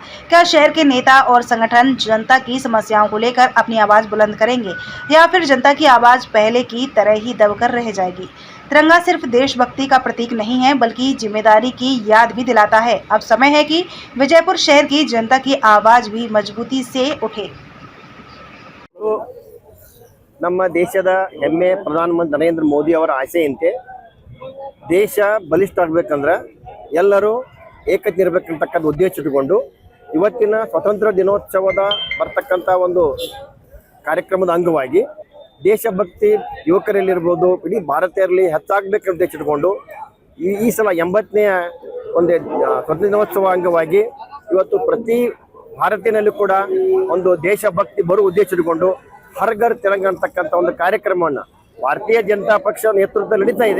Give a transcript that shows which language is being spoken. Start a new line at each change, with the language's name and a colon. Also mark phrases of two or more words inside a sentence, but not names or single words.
Hindi: क्या शहर के नेता और संगठन जनता की समस्याओं को लेकर अपनी आवाज़ बुलंद करेंगे या फिर जनता की आवाज़ पहले की तरह ही दबकर रह जाएगी। तिरंगा सिर्फ देशभक्ति का प्रतीक नहीं है, बल्कि जिम्मेदारी की याद भी दिलाता है। अब समय है कि विजयपुर शहर की जनता की आवाज़ भी मजबूती से उठे।
Kannada: ನಮ್ಮ ದೇಶದ ಹೆಮ್ಮೆ ಪ್ರಧಾನಮಂತ್ರಿ ನರೇಂದ್ರ ಮೋದಿ ಅವರ ಆಸೆಯಂತೆ ದೇಶ ಬಲಿಷ್ಠ ಆಗಬೇಕಂದ್ರೆ ಎಲ್ಲರೂ ಏಕತೆ ಇರಬೇಕಂತಕ್ಕಂಥ ಉದ್ದೇಶ ಇಟ್ಟುಕೊಂಡು ಇವತ್ತಿನ ಸ್ವತಂತ್ರ ದಿನೋತ್ಸವದ ಬರ್ತಕ್ಕಂಥ ಒಂದು ಕಾರ್ಯಕ್ರಮದ ಅಂಗವಾಗಿ ದೇಶಭಕ್ತಿ ಯುವಕರಲ್ಲಿರ್ಬೋದು, ಇಡೀ ಭಾರತೀಯರಲ್ಲಿ ಹೆಚ್ಚಾಗಬೇಕಂತ ಉದ್ದೇಶ ಇಟ್ಟುಕೊಂಡು ಈ ಸಲ 80ನೇ ಒಂದು ಸ್ವತಂತ್ರ ದಿನೋತ್ಸವ ಅಂಗವಾಗಿ ಇವತ್ತು ಪ್ರತಿ ಭಾರತೀಯನಲ್ಲೂ ಕೂಡ ಒಂದು ದೇಶಭಕ್ತಿ ಬರುವ ಉದ್ದೇಶ ಇಟ್ಟುಕೊಂಡು ಹರ್ ಘರ್ ತಿರಂಗ ಅಂತಕ್ಕಂಥ ಒಂದು ಕಾರ್ಯಕ್ರಮವನ್ನು ಭಾರತೀಯ ಜನತಾ ಪಕ್ಷ ನೇತೃತ್ವದಲ್ಲಿ ನಡೀತಾ ಇದೆ.